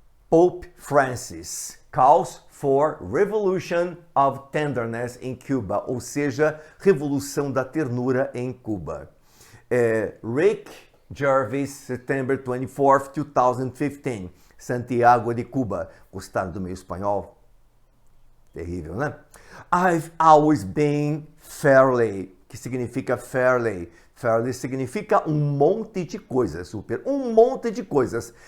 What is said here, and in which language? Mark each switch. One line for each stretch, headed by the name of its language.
English: Pope Francis calls for Revolution of Tenderness in Cuba,
Portuguese: ou seja, Revolução da Ternura em Cuba.
English: Rick Gervais, September 24, 2015, Santiago de Cuba.
Portuguese: Gostaram do meu espanhol? Terrível, né?
English: I've always been fairly,
Portuguese: que significa fairly, Fairly significa um monte de coisas, super, um monte de coisas.